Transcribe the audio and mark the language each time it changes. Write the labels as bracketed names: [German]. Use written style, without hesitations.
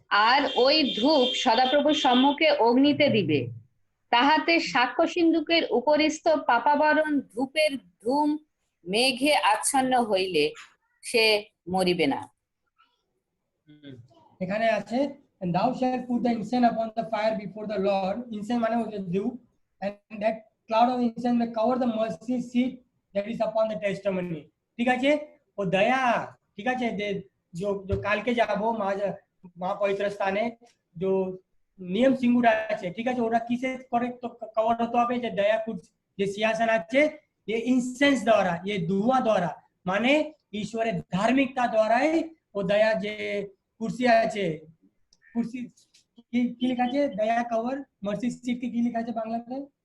[Bangla] আর ওই ধূপ সদাপ্রভুর সম্মুখে অগ্নিতে দিবে, তাহাতে সাক্ষ্য সিন্ধুকের উপরিস্থ পাপাবরণ ধূপের ধূম মেঘে আচ্ছন্ন হইলে সে মরিবে না। এখানে আছে [English] and thou shalt put the incense upon the fire before the Lord, incense [Bangla] মানে হচ্ছে ধূপ, [English] and that cloud of incense may cover the mercy seat that is upon the testimony। [Bangla] ঠিক আছে, ও দয়া ঠিক আছে, যে কালকে যাবো মা পবিত্র স্থানে, যে নিয়ম সিঙ্গুরা আছে, ঠিক আছে, ওরা কিসে করে তো কভার হতে হবে, যে দয়া যে সিংহাসন আছে, [Hindi] ये इंसेंस द्वारा, ये धुआं द्वारा, [Bangla] মানে ঈশ্বরের ধার্মিকতা দ্বারাই ও দয়া যে কুরসি আছে, কুরসি কি লেখা আছে, দয়া কভার মার্সি সিট কি লেখা আছে বাংলাতে?